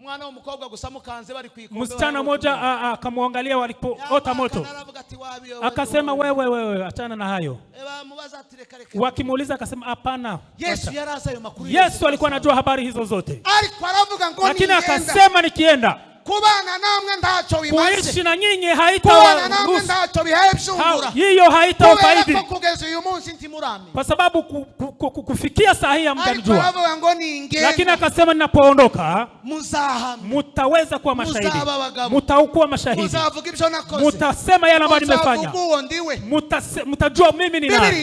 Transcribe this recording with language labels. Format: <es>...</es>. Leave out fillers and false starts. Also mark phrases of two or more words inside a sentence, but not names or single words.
<sw>Msichana mmoja akamwangalia walipoota moto. Akasema wewe achana na hayo. Wakimuuliza akasema hapana. Yesu alikuwa anajua habari hizo zote. Lakini akasema nikienda</sw> <rw>kubana namwe ndacho bimaze,</rw> <sw>kuishi na nyinyi haitawaruhusu, hiyo haitawafaidi, kwa sababu kufikia saa hii hamjanijua. Lakini akasema ninapoondoka mtaweza kuwa mashahidi, mtakuwa mashahidi, mtasema yale ambayo nimefanya, mtajua mimi ni nani.</sw>